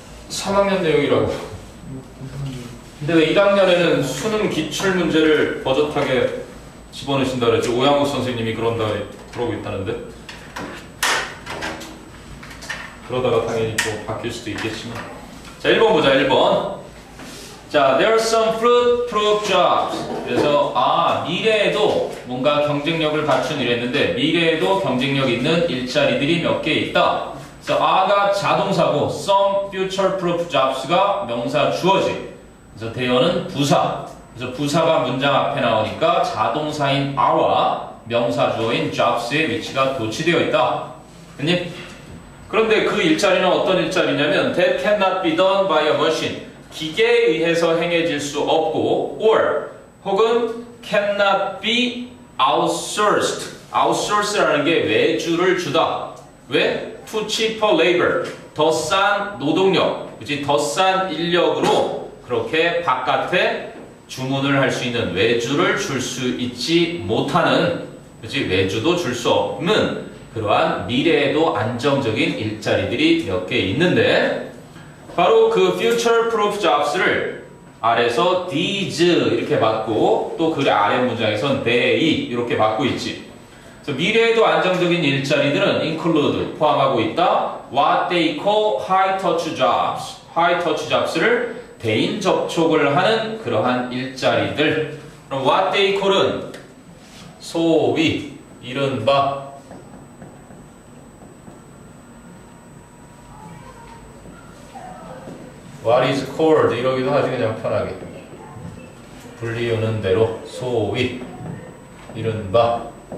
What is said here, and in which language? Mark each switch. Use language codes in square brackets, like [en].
[ko] 3학년 내용이라고. 근데 왜 1학년에는 수능 기출 문제를 버젓하게 집어넣으신다 그랬죠? 오양욱 선생님이 그러고 있다는데. 그러다가 당연히 또 바뀔 수도 있겠지만. 자, 1번 보자, 1번. 자, [en] there are some fruit-proof jobs. [ko] 그래서 미래에도 뭔가 경쟁력을 갖춘 이랬는데 미래에도 경쟁력 있는 일자리들이 몇 개 있다. 그래서 are가 자동사고 some future-proof jobs가 명사 주어지. 그래서 대어는 부사. 그래서 부사가 문장 앞에 나오니까 자동사인 are와 명사 주어인 jobs의 위치가 도치되어 있다. 그니? 그런데 그 일자리는 어떤 일자리냐면 [en] that cannot be done by a machine. [ko] 기계에 의해서 행해질 수 없고 or 혹은 [en] cannot be outsourced. [ko] outsource라는 게 외주를 주다. 왜? [en] to cheaper labor. [ko] 더 싼 노동력. 그치? 더 싼 인력으로 그렇게 바깥에 주문을 할 수 있는 외주를 줄 수 있지 못하는, 그치? 외주도 줄 수 없는 그러한 미래에도 안정적인 일자리들이 몇 개 있는데 바로 그 future proof jobs를 아래서 these 이렇게 받고 또 그 아래 문장에선 they 이렇게 받고 있지. 그래서 미래에도 안정적인 일자리들은 [en] include [ko] 포함하고 있다. [en] what they call high touch jobs. [ko] high touch jobs를 대인 접촉을 하는 그러한 일자리들. 그럼 [en] what they call [ko] 은 소위 이른바 [en] what is called [ko] 이러기도 하지 그냥 편하게 불리우는 대로 소위 이른바.